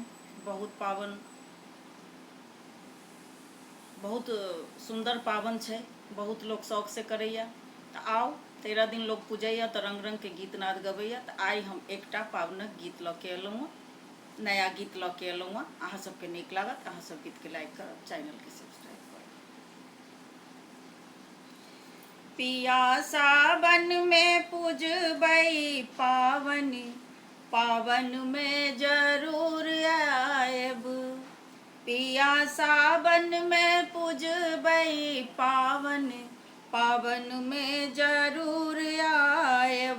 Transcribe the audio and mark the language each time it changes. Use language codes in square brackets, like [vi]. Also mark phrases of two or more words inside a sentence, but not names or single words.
[mai] बहुत पावन, बहुत सुन्दर पावन छै, बहुत लोक शौक से करैया। तऽ आउ 13 दिन लोक पूजैया तऽ रंग रंग के गीत नाद गबैया। तऽ आइ हम एकटा पावनक गीत लऽ के एलहुँ हँ, नया गीत लऽ के एलहुँ हँ। अहाँ सबके नीक लागत, अहाँ सब गीतके लाइक करब, चैनलके सब्सक्राइब करब। पिया सावन में पूजबै पावन, पावन में जरूर आएब। पिया सावन में पूजबै पावन, पावन में जरूर आएब।